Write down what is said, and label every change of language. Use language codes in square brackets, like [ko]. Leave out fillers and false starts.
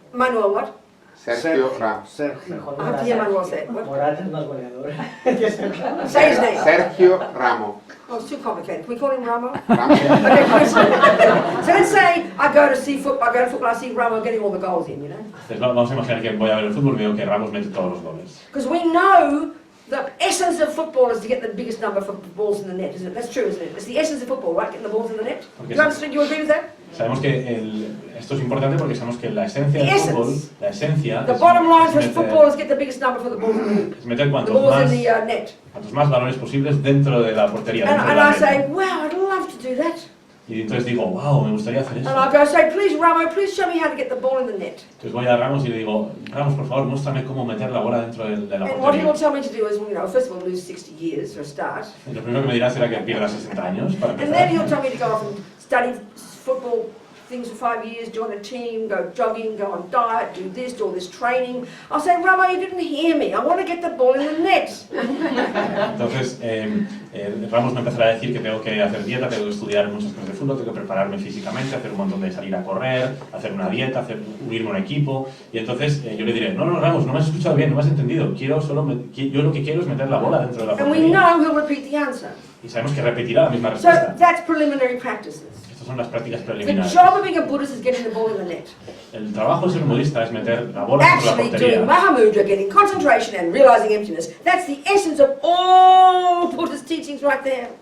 [en] Manuel what? Sergio Ramos. I have to hear Manuel say it. What? [es] Morata es más goleador. [en] Say his name. Sergio Ramos. Oh, it's too complicated. Can we call him Ramo? Ramos. Okay, so let's say I go to football, I see Ramo getting all the goals in, you know? [es] Entonces, vamos a imaginar que voy a ver el fútbol y veo que Ramos mete todos los goles. [en] Because we know the essence of football is to get the biggest number of balls in the net, isn't it? That's true, isn't it? It's the essence of football, right? Getting the balls in the net. Okay. You understand? You agree with that? [es] Sabemos que esto es importante porque sabemos que la esencia del fútbol, la esencia [en] The [es] es, [en] bottom line for [es] es [en] football is get the biggest number for the balls in the hoop. [es] es meter [en] The [es] cuantos [en] balls in the net. [es] balones posibles dentro de la portería. Dentro de [en] And [es] la [en] I [es] red. [en] say, wow, I'd love to do that. [es] Y entonces digo, wow, me gustaría hacer [en] And [es] eso. [en] I go say, please, Ramo, please show me how to get the ball in the net. [es] Entonces voy a Ramos y le digo, Ramos, por favor, muéstrame cómo meter la bola dentro de la [en] And what he will [es] portería. [en] tell me to do is, you know, first of all, lose 60 years for a start. [es] Y lo primero que me dirá será que pierda 60 años para [en] And then he'll [es] empezar. [en] tell me to go off and study football things for 5 years, join a team, go jogging, go on diet, do this training. I'll say, Ramo, you didn't hear me. I want to get the ball in the net. [es] Entonces, Ramos me empezará a decir que tengo que hacer dieta, tengo que estudiar muchas cosas de fútbol, tengo que prepararme físicamente, hacer un montón de salir a correr, hacer una dieta, unirme a un equipo. Y entonces yo le diré, no, Ramos, no me has escuchado bien, no me has entendido. Yo lo que quiero es meter la bola dentro de la [en] And we [es] portería. [en] know he'll repeat the answer. [es] Y sabemos que repetirá la misma [en] So [es] respuesta. [en] that's preliminary practices. [es] Estas son las prácticas [en] The [es] preliminares. [en] job of being a Buddhist is getting the ball in the net. [es] El trabajo de ser budista es meter la bola dentro de la [en] Actually doing Mahamudra, getting concentration and realizing emptiness. That's the essence of all Buddhist teachings right there.